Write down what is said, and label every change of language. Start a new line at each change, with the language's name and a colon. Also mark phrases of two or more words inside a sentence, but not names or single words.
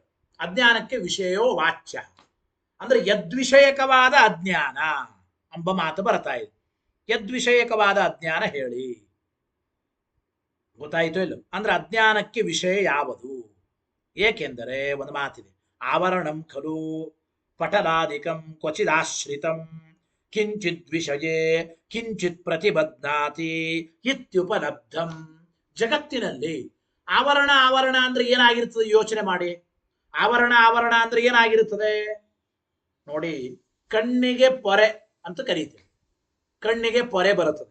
Kannada: ಅಜ್ಞಾನಕ್ಕೆ
Sanskrit: ವಿಷಯೋ ವಾಚ್ಯ
Kannada: ಅಂದ್ರೆ ಯದ್ವಿಷಯಕವಾದ ಅಜ್ಞಾನ ಎಂಬ ಮಾತು ಬರ್ತಾ ಇದೆ. ಯದ್ವಿಷಯಕವಾದ ಅಜ್ಞಾನ ಹೇಳಿ. ಗೊತ್ತಾಯಿತು ಇಲ್ಲ? ಅಂದ್ರೆ ಅಜ್ಞಾನಕ್ಕೆ ವಿಷಯ ಯಾವುದು? ಏಕೆಂದರೆ ಒಂದು ಮಾತಿದೆ,
Sanskrit: ಆವರಣಂ ಖಲು ಪಟಲಾದಿಕಂ ಕ್ವಚಿದಾಶ್ರಿತಂ ಕಿಂಚಿತ್ ವಿಷಯೇ ಕಿಂಚಿತ್ ಪ್ರತಿಬದ್ಧಾತಿ ಇತ್ಯುಪಲಬ್ಧಂ.
Kannada: ಜಗತ್ತಿನಲ್ಲಿ ಆವರಣ ಆವರಣ ಅಂದ್ರೆ ಏನಾಗಿರ್ತದೆ ಯೋಚನೆ ಮಾಡಿ. ಆವರಣ ಆವರಣ ಅಂದ್ರೆ ಏನಾಗಿರುತ್ತದೆ ನೋಡಿ. ಕಣ್ಣಿಗೆ ಪೊರೆ ಅಂತ ಕರೀತೇವೆ. ಕಣ್ಣಿಗೆ ಪೊರೆ ಬರುತ್ತದೆ.